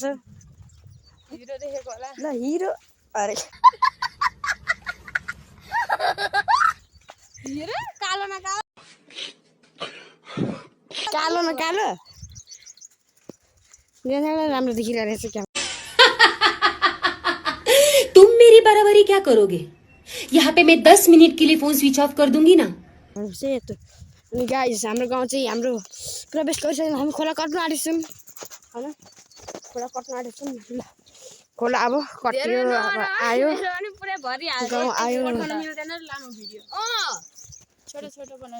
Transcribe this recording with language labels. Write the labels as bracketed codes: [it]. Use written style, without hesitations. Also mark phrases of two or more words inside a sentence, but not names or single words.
[ne] हिरो देखेको होला ल हिरो अरे हिरो कालो न कालो कालो न कालो राम्रो देखिरहेको रहेछ क्या [hi] तुम मेरी बराबरी क्या करोगे यहाँ पे मैं 10 मिनट के लिए [en] phone switch off [hi] कर दूंगी ना [ne] अनि गाइस हाम्रो गाउँ चाहिँ हाम्रो प्रवेश गरिसक्यौँ हामी खोला कट्नु आँटेछौँ होइन खोला कट्नु आँटेछौँ ल खोला अब कट्यो अब आयो अनि पुरै भरि हाल्छ गाउँ आयो मिल्दैन लामो भिडियो छोटो छोटो बनाउ